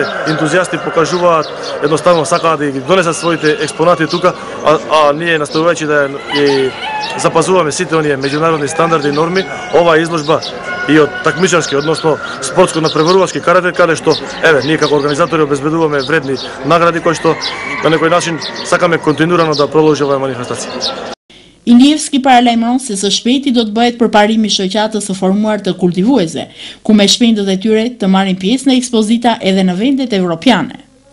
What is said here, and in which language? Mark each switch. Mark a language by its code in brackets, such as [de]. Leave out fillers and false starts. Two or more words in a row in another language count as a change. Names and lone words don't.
[mk] ентузијасти покажуваат, едноставно сакаат да ги донесат своите експонати тука, а ние настојувајќи да ги запазуваме сите оние меѓународни стандарди и норми, оваа изложба и од такмичарски, односно спортско надпреварувачки карате, каде што еве ние како организатори обезбедуваме вредни награди кои што на некој начин сакаме континуирано да продолжи оваа манифестација. [sq] Ilievski paralajmëron se së shpejti do të bëhet përparimi shoqatës së formuar të kultivuesve, ku me shpendët e tyre të marrin pjesë në ekspozita edhe në vendet evropiane.